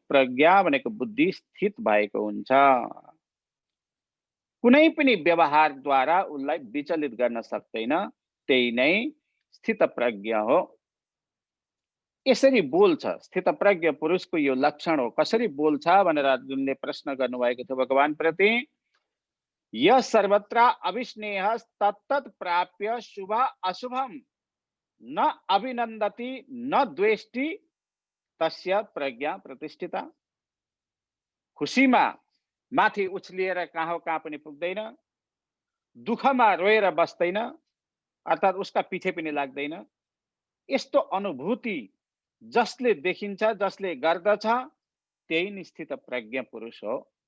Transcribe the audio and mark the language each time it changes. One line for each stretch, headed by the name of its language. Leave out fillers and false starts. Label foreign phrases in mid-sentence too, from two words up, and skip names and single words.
Nepali: प्रज्ञा भनेको बुद्धि स्थित भएको हुन्छ, कुनै पनि व्यवहारद्वारा उसलाई विचलित गर्न सक्दैन, त्यही नै स्थित प्रज्ञ हो। यसरी बोल्छ, स्थित प्रज्ञ पुरुषको यो लक्षण हो। कसरी बोल्छ भनेर अर्जुनले प्रश्न गर्नुभएको थियो भगवान प्रति।
Sanskrit: य सर्वत्र अविस्नेह तत्तत् प्राप्य शुभ अशुभम न अभिनन्दति न द्वेष्टि तस्य प्रज्ञा प्रतिष्ठिता।
Nepali: खुसीमा माथि उछलिएर कहाँ पनि पुग्दैन, दुःखमा रोएर बस्दैन, अर्थात् उसका पछि पनि लाग्दैन। यस्तो अनुभूति जसले देखिन्छ, जसले गर्दछ, त्यही निश्चित प्रज्ञ पुरुष हो।